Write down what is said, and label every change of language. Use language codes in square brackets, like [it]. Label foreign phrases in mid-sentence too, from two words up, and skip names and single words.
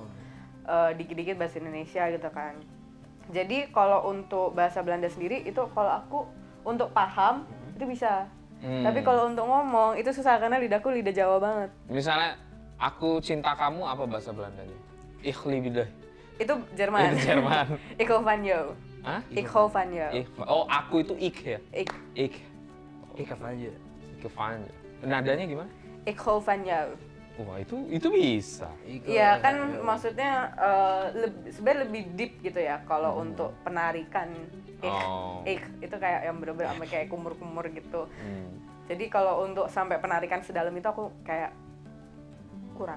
[id] Dikit-dikit bahasa Indonesia gitu kan. Jadi kalau untuk bahasa Belanda sendiri itu kalau aku untuk paham itu bisa. Tapi kalau untuk ngomong itu susah karena lidahku lidah Jawa banget. Misalnya aku cinta kamu apa bahasa Belandanya? [de] Ich liebe dich. [id] Itu Jerman. Itu Jerman. [nl] Ik hou van jou. Hah? Ik hou van jou. [id] Oh, aku itu ik ya? [nl] Ik. Ik. [id] Kapan aja. [nl] Ik van. [id] Nadanya gimana? [nl] Ik hou van jou. [id] Wah, itu bisa. Iya kan maksudnya sebenarnya lebih deep gitu ya kalau untuk penarikan ik itu kayak yang bener-bener sampai kayak kumur-kumur gitu. Jadi kalau untuk sampai penarikan sedalam itu aku kayak kurang.